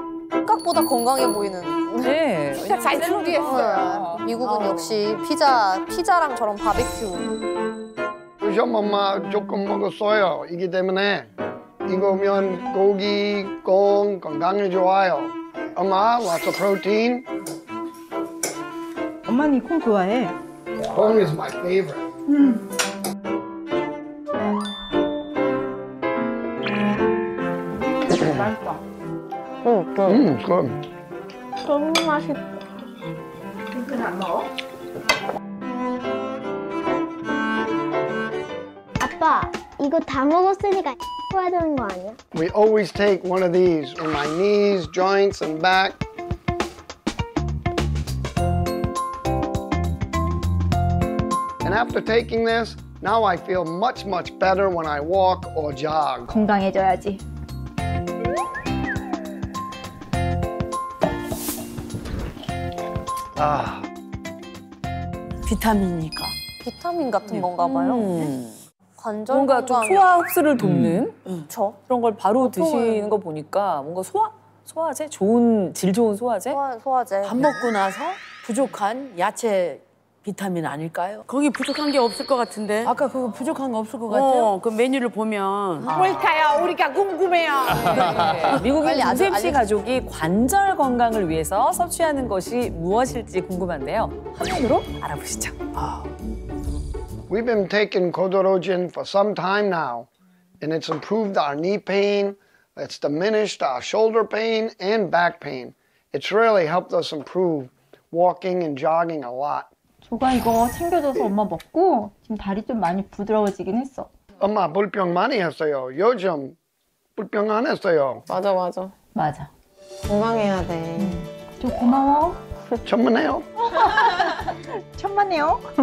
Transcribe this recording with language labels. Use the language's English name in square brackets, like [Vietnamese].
[Korean] 생각보다 건강해 보이는. 네. 진짜 잘 준비했어요. 미국은 역시 피자랑 저런 바베큐. 시험 엄마 조금 먹었어요. 이기 때문에 이거면 고기, 콩 건강에 좋아요. [English] 엄마, lots of protein. [Korean] 엄마는 콩 좋아해. [English] 콩 is my favorite. [Korean] 맛있다. [English] good. [Korean] 너무 맛있다. 이건 안 먹어? 아빠, 이거 다 먹었으니까 해야 되는 거 아니야? [English] We always take one of these on my knees, joints, and back. And after taking this, now I feel much, much better when I walk or jog. [Korean] 건강해져야지. Ah. 비타민이니까. 비타민 같은 건가 봐요. 관절 뭔가 좀 건강. 소화 흡수를 돕는 저 그런 걸 바로 드시는 거 보니까 뭔가 소화제? 질 좋은 소화제? 소화제. 밥 먹고 나서 부족한 야채 비타민 아닐까요? 거기 부족한 게 없을 것 같은데. 아까 그거 부족한 거 없을 것 같아요. 그 메뉴를 보면 뭘까요? 우리가 궁금해요. 네. 미국인 빨리 조셉 씨 알려주세요. 가족이 관절 건강을 위해서 섭취하는 것이 무엇일지 궁금한데요. 화면으로 알아보시죠. [English] We've been taking Codorogen for some time now, and it's improved our knee pain, it's diminished our shoulder pain and back pain. It's really helped us improve walking and jogging a lot. [Korean] 조가 이거 챙겨줘서 엄마 먹고 지금 다리 좀 많이 부드러워지긴 했어. 엄마 불평 많이 했어요. 요즘 불평 안 했어요. 맞아 맞아. 맞아. 건강해야 돼. 조 고마워. 천만에요. 천만에요.